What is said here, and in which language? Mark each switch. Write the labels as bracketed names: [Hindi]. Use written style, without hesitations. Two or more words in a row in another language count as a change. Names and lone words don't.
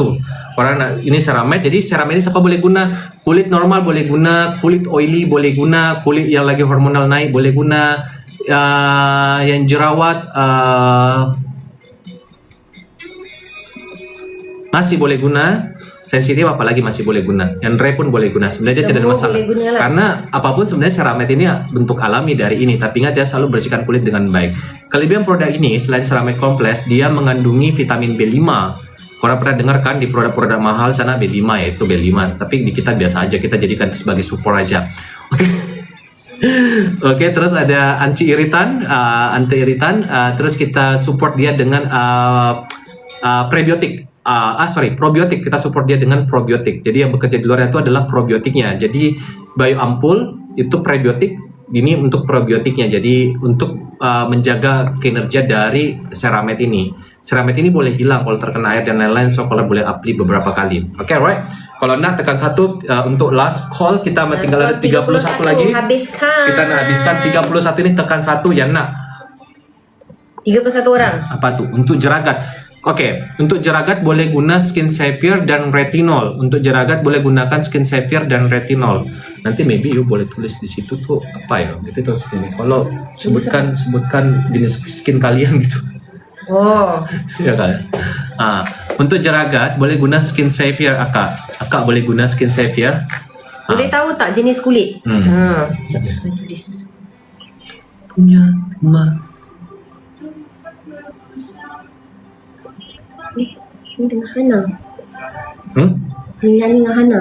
[Malay] Korang nak ini Ceramide. Jadi Ceramide ini siapa boleh guna? Kulit normal boleh guna, kulit oily boleh guna, kulit yang lagi hormonal naik boleh guna, yang jerawat masih boleh guna, sensitif apalagi masih boleh guna, yang dry pun boleh guna. Sebenarnya tidak ada Semua masalah boleh guna lah. karena apapun sebenarnya Ceramide ini bentuk alami dari ini, tapi ingat ya selalu bersihkan kulit dengan baik. Kelebihan produk ini selain Ceramide kompleks, dia mengandungi vitamin B5. Korang pernah dengar kan di produk-produk mahal sana B5 yaitu B5, tapi di kita biasa aja, kita jadikan itu sebagai support aja. Oke. Oke, terus ada anti iritan, terus kita support dia dengan prebiotik. Probiotik. Kita support dia dengan probiotik. Jadi yang bekerja di luar itu adalah probiotiknya. Jadi Bio Ampul itu prebiotik, ini untuk probiotiknya. Jadi untuk menjaga kinerja dari Ceramide ini. Ceramide ini boleh hilang kalau terkena air dan lain-lain, so kalau boleh apply beberapa kali. Oke, right? Kalau nak tekan 1 untuk last call, kita tinggal ada 31 lagi. Habiskan. Kita nak habiskan 31 ini, tekan 1 yang nak. 31 orang. Apa tuh? Untuk jeragat. Oke, untuk jeragat boleh guna Skin Savior dan Retinol. Untuk jeragat boleh gunakan Skin Savior dan Retinol. Nanti [English] maybe you [Malay] boleh tulis di situ tuh apa ya? Gitu terus ini. Kalau sebutkan jenis skin kalian gitu. Oh. Ya kan? Untuk jeragat boleh guna Skin Savior Akak boleh guna Skin Savior. Boleh tahu tak jenis kulit? Sekejap saya tulis. Punya rumah. Ini dengan Hana. Ini dengan Hana.